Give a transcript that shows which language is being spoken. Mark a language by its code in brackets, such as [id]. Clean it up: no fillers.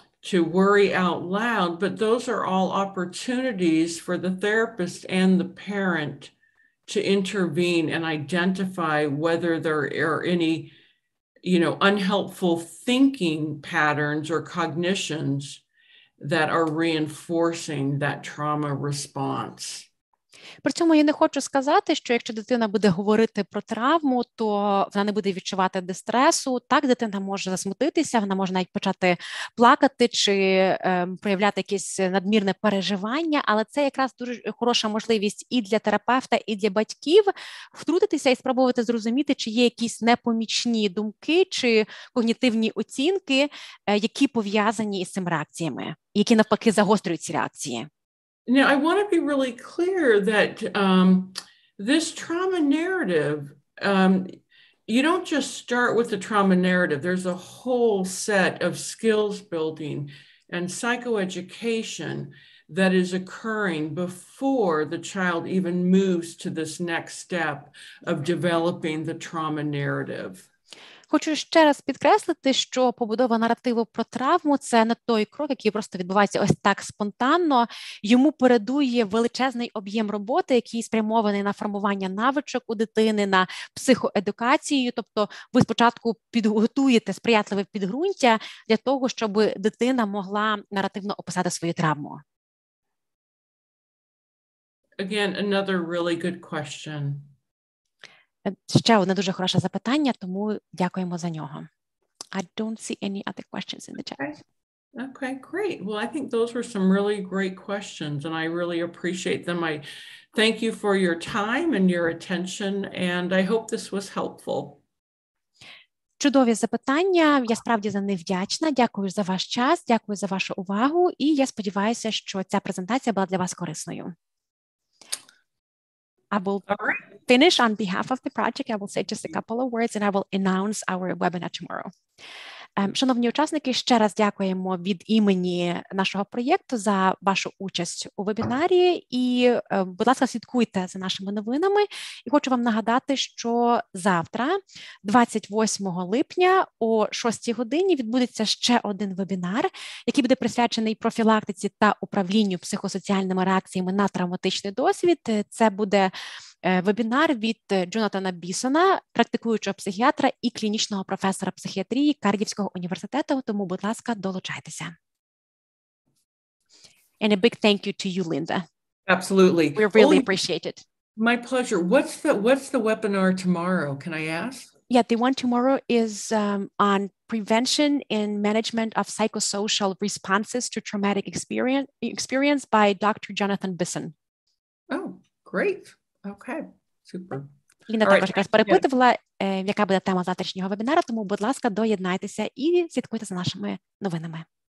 [en] to worry out loud, but those are all opportunities for the therapist and the parent to intervene and identify whether there are any, unhelpful thinking patterns or cognitions that are reinforcing that trauma response. [uk] При цьому я не хочу сказати, що якщо дитина буде говорити про травму, то вона не буде відчувати дистресу. Так, дитина може засмутитися, вона може навіть почати плакати чи проявляти якесь надмірне переживання, але це якраз дуже хороша можливість і для терапевта, і для батьків втрутитися і спробувати зрозуміти, чи є якісь непомічні думки чи когнітивні оцінки, які пов'язані із цими реакціями, які навпаки загострюють ці реакції. [en] Now, I want to be really clear that this trauma narrative, you don't just start with the trauma narrative. There's a whole set of skills building and psychoeducation that is occurring before the child even moves to this next step of developing the trauma narrative. [uk] Хочу ще раз підкреслити, що побудова наративу про травму – це не той крок, який просто відбувається ось так спонтанно. Йому передує величезний об'єм роботи, який спрямований на формування навичок у дитини, на психоедукацію. Тобто ви спочатку підготуєте сприятливе підґрунтя для того, щоб дитина могла наративно описати свою травму. [en] Again, another really good question. [uk] Ще одне дуже хороше запитання, тому дякуємо за нього. [en] I don't see any other questions in the chat. Okay, great. Well, I think those were some really great questions, and I really appreciate them. I thank you for your time and your attention, and I hope this was helpful. [uk] Чудові запитання. Я справді за них вдячна. Дякую за ваш час, дякую за вашу увагу, і я сподіваюся, що ця презентація була для вас корисною. [en] I will finish on behalf of the project. I will say just a couple of words and I will announce our webinar tomorrow. [uk] Шановні учасники, ще раз дякуємо від імені нашого проєкту за вашу участь у вебінарі і, будь ласка, слідкуйте за нашими новинами. І хочу вам нагадати, що завтра, 28 липня о 6 годині відбудеться ще один вебінар, який буде присвячений профілактиці та управлінню психосоціальними реакціями на травматичний досвід. Це буде вебінар від Джонатана Бісона, практикуючого психіатра і клінічного професора психіатрії Каргівського університету, тому, будь ласка, долучайтеся. [en] And a big thank you to you, Linda. Absolutely. We really appreciate it. My pleasure. What's the webinar tomorrow? Can I ask? Yeah, the one tomorrow is on prevention and management of psychosocial responses to traumatic experience by Dr. Jonathan Bison. Oh, great. Okay, super. [uk] Ліна також якраз перепитувала, яка буде тема завтрашнього вебінару, тому, будь ласка, доєднайтеся і слідкуйте за нашими новинами.